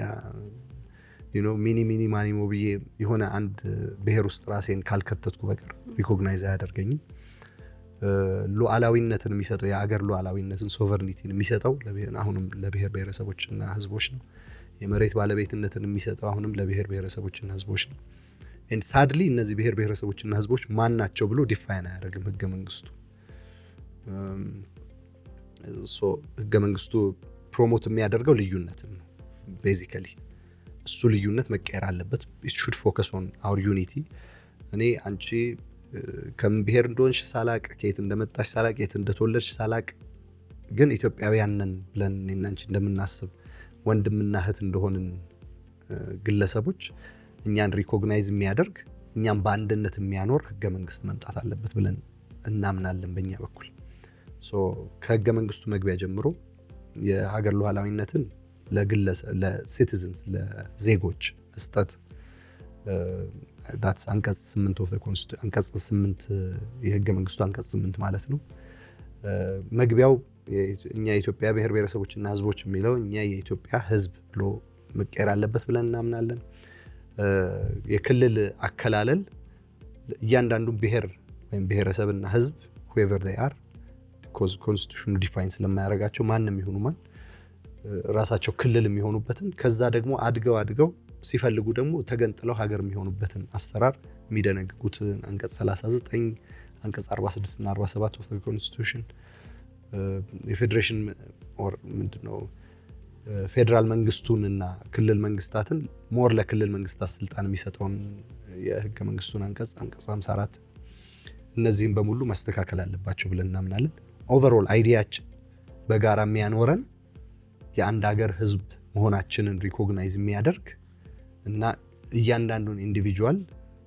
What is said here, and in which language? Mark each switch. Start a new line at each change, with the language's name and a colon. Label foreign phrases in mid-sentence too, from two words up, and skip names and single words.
Amharic: ሚኒ ማኒሞ ብዬ የሆነ አንድ ብሔር ውስጥ ራሴን ካልከተትኩ በቀር ሪኮግናይዝ አያደርገኝም። ሉዓላዊነትን የሚሰጠው የአገር ሉዓላዊነትን ሶቨርኒቲን የሚሰጠው አሁንም ለብሔር ብሔረሰቦችና ህዝቦች ነው። የመሬት ባለቤትነትን የሚሰጠው አሁንም ለብሔር ብሔረሰቦችና ህዝቦች ነው።
English: and sadly
Amharic: እነዚህ ብሔር ብሔረሰቦችና ህዝቦች ማን ናቸው ብሎ ዲፋይን አያደርግም ህገ መንግስቱ። ሶ ህገ መንግስቱ ፕሮሞት የሚያደርገው ልዩነትን ነው ቤዚካሊ። እሱ ልዩነት መቀየር አለበት።
English: it should focus on our unity።
Amharic: እኔ አንቺ ከምን ብሔር እንደሆንሽ ሳላቅ ከየት እንደመጣሽ ሳላቅ የት እንደተወለድሽ ሳላቅ ግን ኢትዮጵያውያን ነን ብለን እኔና አንቺ እንደምናስብ ወንድምና እህት እንደሆንን ግለሰቦች እኛን ሪኮግናይዝ የሚያደርግ እኛን በአንድነት የሚያኖር ህገ መንግስት መምጣት አለበት ብለን እናምናለን በእኛ በኩል። ሶ ከህገ መንግስቱ መግቢያ ጀምሮ የሀገር ሉዓላዊነትን ለሲቲዝንስ ለዜጎች መስጠት that's አንቀጽ 8
English: of the constitution
Amharic: አንቀጽ 8 የህገ መንግስቱ አንቀጽ 8 ማለት ነው። መግቢያው እኛ የኢትዮጵያ ብሔር ብሔረሰቦችና ህዝቦች የሚለው እኛ የኢትዮጵያ ህዝብ ብሎ መቀየር አለበት ብለን እናምናለን። የክልል አከላለል እያንዳንዱ ብሔር ወይም ብሔረሰብና ህዝብ
English: whoever they are because constitution define
Amharic: ስለማያደርጋቸው ማንንም ይሁኑ ማን ራሳቸው ክልል የሚሆኑበትን ከዛ ደግሞ አድገው ሲፈልጉ ደግሞ ተገንጥለው ሀገር የሚሆኑበትን አሰራር የሚደነግጉት አንቀጽ 39 አንቀጽ 46 እና 47
English: of the constitution
Amharic: የፌዴሬሽን ኦር ምንድነው ፌደራል መንግስቱንና ክልል መንግስታትን ሞር ለክልል መንግስታት ስልጣን የሚሰጠውን የህገ መንግስቱን አንቀጽ 54 እነዚህን በሙሉ ማስተካከል አለባቸው ብለን እናምናለን። ኦቨርኦል አይዲያችን በጋራ የሚያኖረን የአንድ ሀገር ህዝብ መሆናችንን ሪኮግናይዝ የሚያደርግ እና እያንዳንዱን ኢንዲቪጁዋል